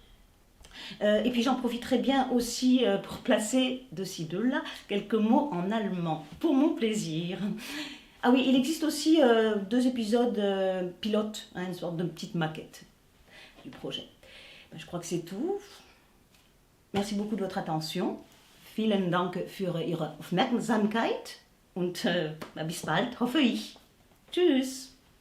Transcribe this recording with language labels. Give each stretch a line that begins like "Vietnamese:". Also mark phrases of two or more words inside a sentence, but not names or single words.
French: Et puis j'en profiterai bien aussi pour placer de ci, de là quelques mots en allemand, pour mon plaisir. Ah oui, il existe aussi 2 épisodes pilotes, une sorte de petite maquette du projet. Je crois que c'est tout. Merci beaucoup de votre attention.
German: Vielen Dank für Ihre Aufmerksamkeit und bis bald, hoffe ich. Tschüss.